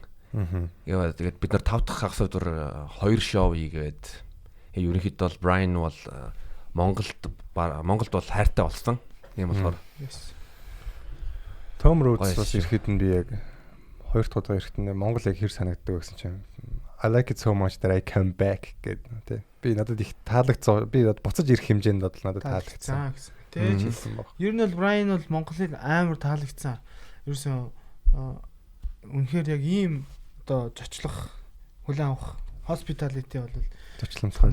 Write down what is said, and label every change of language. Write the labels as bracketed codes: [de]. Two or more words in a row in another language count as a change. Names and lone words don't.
[mn] Яа тэгээд бид нар 5 дахь хагас өдөр 2 шоу хийгээд ерөнхийдөө бол Brian бол Монголд бол хайртай болсон. Тийм болохоор Том Роудс бас ирэхэд нь би яг 2 дахь удаа ирэхэд нь Монгол яг хэр санагддаг гэсэн чинь [en] I like it so much that I come back [mn] гэдэг тий. Би надад их таалагдсан. Би буцаж ирэх хэмжээнд бол надад таалагдсан. Тэ хэлсэн баг. Ер нь бол Brian бол Монголыг амар таалагдсан. Ерөөсөө үнэхээр яг ийм одоо зочлох хүлээн авах hospitality бол зочломжтой